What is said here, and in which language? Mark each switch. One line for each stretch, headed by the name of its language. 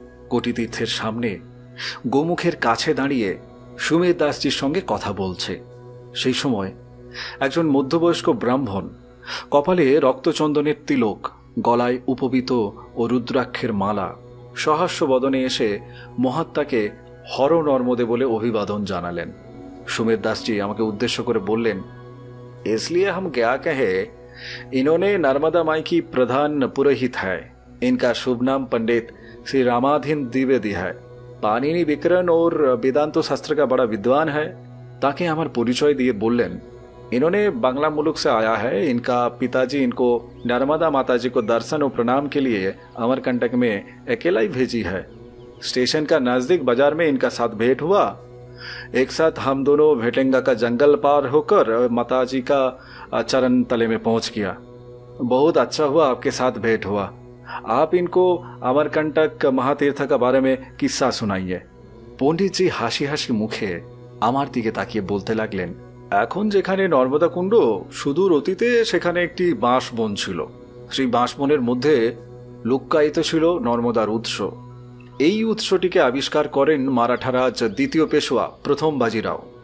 Bangla: কোটিতীর্থের সামনে গোমুখের কাছে দাঁড়িয়ে সুমেধ দাসজির সঙ্গে কথা বলছে। সেই সময় একজন মধ্যবয়স্ক ব্রাহ্মণ, কপালে রক্তচন্দনের তিলক, গলায় উপবিত ও রুদ্রাক্ষের মালা, সহাস্য বদনে এসে মহাত্মাকে হর নর্মদে বলে অভিবাদন জানালেন। সুমেধ দাসজি আমাকে উদ্দেশ্য করে বললেন,
Hindi: इसलिए हम क्या कहे, इन्होंने नर्मदा माई की प्रधान पुरोहित है। इनका शुभ नाम पंडित श्री रामाधीन द्विवेदी है। पाणिनि विकरण और वेदांत शास्त्र का बड़ा विद्वान है। ताकि हमार परिचय दिए बोलें, इन्होंने बांग्ला मुल्क से आया है। इनका पिताजी इनको नर्मदा माताजी को दर्शन और प्रणाम के लिए अमरकंटक में अकेला ही भेजी है। स्टेशन का नजदीक बाजार में इनका साथ भेंट हुआ। एक साथ हम दोनों भेटेंगा का जंगल पार होकर माताजी का चरण तले में पहुंच गया। बहुत अच्छा हुआ आपके साथ भेंट हुआ। आप इनको अमरकंटक महातीर्थ का बारे में किस्सा सुनाइए।
Bangla: पंडित जी हासि हासि मुखे আমার দিকে তাকিয়ে বলতে লাগলেন, এখন যেখানে নর্মদা কুণ্ড, সুদূর অতীতে সেখানে একটি বাঁশবন ছিল। সেই বাঁশবনের মধ্যে লুক্কায়িত ছিল নর্মদার উৎস। এই উৎসটিকে আবিষ্কার করেন মারাঠা রাজ দ্বিতীয় পেশোয়া প্রথম বাজিরাও।